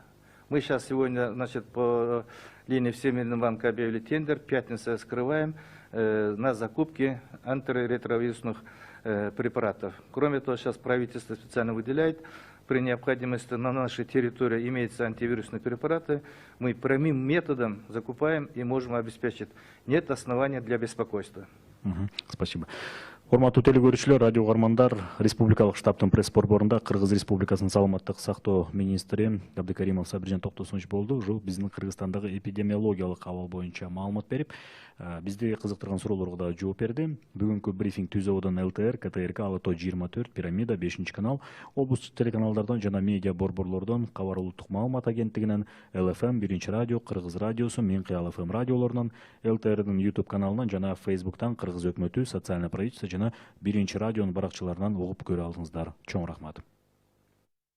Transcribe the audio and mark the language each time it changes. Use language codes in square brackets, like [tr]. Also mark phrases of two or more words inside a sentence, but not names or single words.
[ru] Мы сейчас сегодня, значит, по линии Всемирного банка объявили тендер, пятница скрываем на закупки антиретровирусных препаратов. Кроме того, сейчас правительство специально выделяет, при необходимости на нашей территории имеются антивирусные препараты, мы прямым методом закупаем и можем обеспечить. Нет основания для беспокойства. Спасибо. [ky] Урматтуу телекөрүүчүлөр, радио угармандар, Республикалык штабтын пресс борборунда Кыргыз Республикасынын саламаттык сактоо министри Абдыкаримов Сабиржан Токтосунович болду. Ушул биздин Кыргызстандагы эпидемиологиялык абал боюнча маалымат берип, бизди кызыктырган суроолорго да жооп берди. Бүгүнкү брифинг Түз абадан ЛТР, КТРК, АЛТО 24, Пирамида, 5-канал, облустук телеканалдардан жана медиа борборлордон, Кабар улуттук маалымат агенттигинен, ЛФМ, 1-радио, Кыргыз радиосу, Мен Кыял ФМ радиолорунан, ЛТРдин YouTube каналынан жана Facebooктан Кыргыз өкмөтү, [ru] социальный правительство [ky] жана 1-радионун баракчаларынан угуп көрө алдыңыздар.